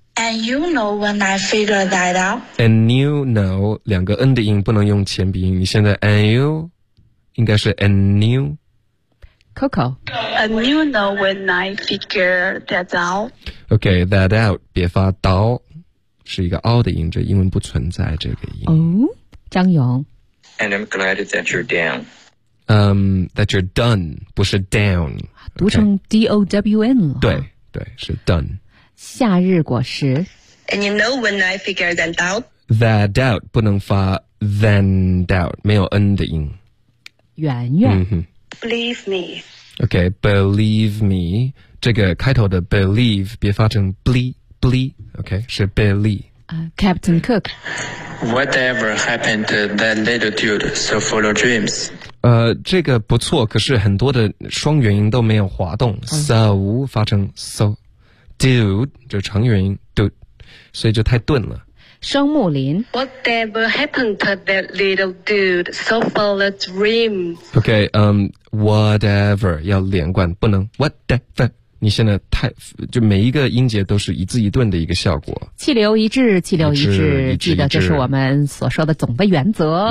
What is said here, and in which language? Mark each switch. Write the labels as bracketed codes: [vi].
[en] And you know when I figure that out. And you know [zh] 两个 n 的音不能用前鼻音。你现在 and you 应该是 and you. Coco. [en] And you know when I figure that out. [zh] Okay, [en] that out [zh] 别发刀。是一个凹的音，这英文不存在这个音。哦，张勇。 [en] And I'm glad that you're down. That you're done, [zh] 不是 [en] down. [zh] 读成 D-O-W-N 了。对，是 done. 夏日果实。 [en] And you know when I figure that out? That doubt, [zh] 不能发 [en] than doubt, [zh] 没有 N 的音。圆圆。 [en] Believe me. Okay, believe me. [zh] 这个开头的 believe, 别发成 bleep. Okay, 是 Billy. [en] Captain Cook. Whatever happened to that little dude so full of dreams? [zh] 这个不错，可是很多的双元音都没有滑动。 So 发成 so. Dude 就长元音 dude, 所以就太顿了。双木林。 [en] Whatever happened to that little dude so full of dreams? [zh] Okay, whatever 要连贯，不能 whatever. 你现在太就每一个音节都是一字一顿的一个效果。气流一致，记得这是我们所说的总的原则。